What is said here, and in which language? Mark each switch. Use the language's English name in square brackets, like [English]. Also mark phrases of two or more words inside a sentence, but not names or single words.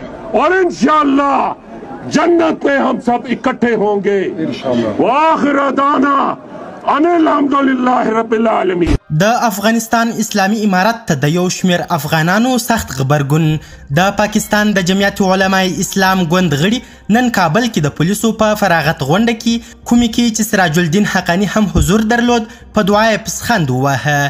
[Urdu] اور ان شاء اللہ جنت میں ہم سب اکٹھے ہوں گے. [Arabic] وآخر دعوانا أن الحمد لله رب العالمين. [Pashto] د افغانستان اسلامي امارت ته د یو شمېر افغانانو سخت غبرګون. د پاکستان د جمعیت علماء اسلام ګوند غړي نن کابل کې د پولیسو په فراغت غونډه کې کومې کې چې سراج الدین حقانی هم حضور درلود په دعا یې پسخند وواهه.